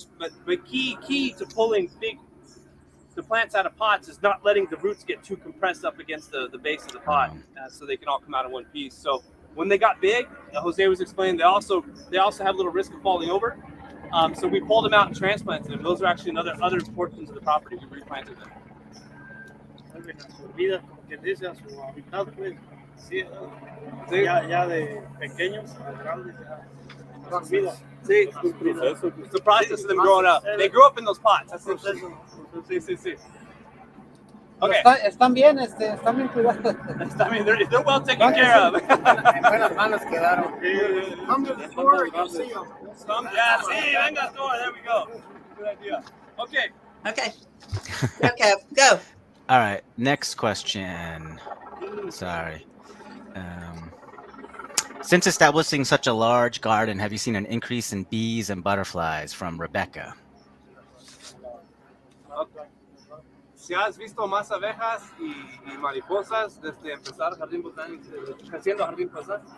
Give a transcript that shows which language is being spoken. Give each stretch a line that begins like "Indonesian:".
English: But key to pulling the plants out of pots is not letting the roots get too compressed up against the base of the pot, so they can all come out in one piece. So when they got big, Jose was explaining, they also have a little risk of falling over. So we pulled them out and transplanted them. Those are actually other portions of the property. We replanted them.
Spanish: Su vida, como quien dice, a su hábitat, pues, sí, ya de pequeños a grandes, ya su vida.
English: Sí, it's the process of them growing up. They grew up in those pots. That's the sí. Okay.
Spanish: Están bien, están bien cuidados.
English: I mean, they're well taken care of.
Spanish: En buenas manos quedaron.
English: Come to the store and you'll see them. Yeah,
Spanish: sí, venga,
English: store. There we go. Good idea. Okay. Okay, go. All right. Next question. Sorry. Since establishing such a large garden, have you seen an increase in bees and butterflies? From Rebecca.
Spanish: Si has visto más abejas y mariposas desde empezar Jardín Botánico, haciendo Jardín Botánico?